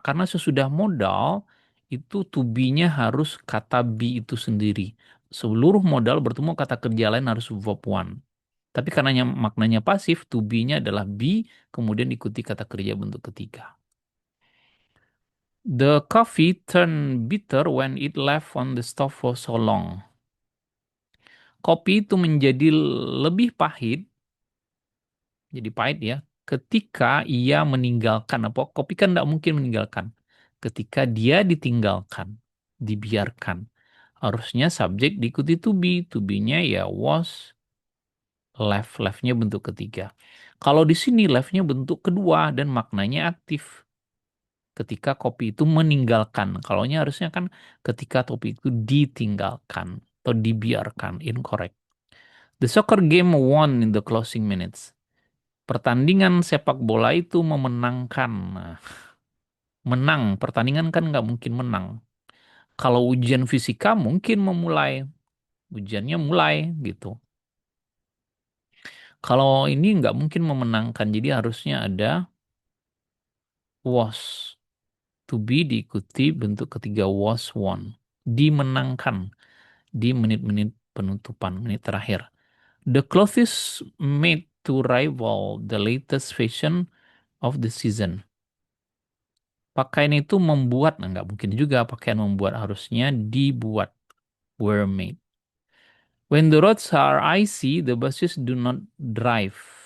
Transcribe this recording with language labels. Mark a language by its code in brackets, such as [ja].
[id] Karena sesudah modal, itu to be-nya harus kata be itu sendiri. Seluruh modal bertemu kata kerja lain harus verb one. Tapi karena maknanya pasif, to be-nya adalah be, kemudian ikuti kata kerja bentuk ketiga. [en] The coffee turned bitter when it left on the stove for so long. [id] Kopi itu menjadi lebih pahit, jadi pahit ya, ketika ia meninggalkan. Apa? Kopi kan tidak mungkin meninggalkan. Ketika dia ditinggalkan, dibiarkan. Harusnya subjek diikuti to be. To be-nya ya was, left. Left-nya bentuk ketiga. Kalau di sini left-nya bentuk kedua dan maknanya aktif. Ketika kopi itu meninggalkan. Kalaunya harusnya kan ketika kopi itu ditinggalkan atau dibiarkan. [en] Incorrect. The soccer game won in the closing minutes. [id] Pertandingan sepak bola itu memenangkan. Nah, menang. Pertandingan kan nggak mungkin menang. Kalau ujian fisika mungkin memulai. Ujiannya mulai gitu. Kalau ini nggak mungkin memenangkan. Jadi harusnya ada was. To be diikuti bentuk ketiga was won. Dimenangkan di menit-menit penutupan, menit terakhir. [en] The clothes made to rival the latest fashion of the season. [id] Pakaian itu membuat, nah nggak mungkin juga pakaian membuat, harusnya dibuat. [en] Were made. When the roads are icy, the buses do not drive.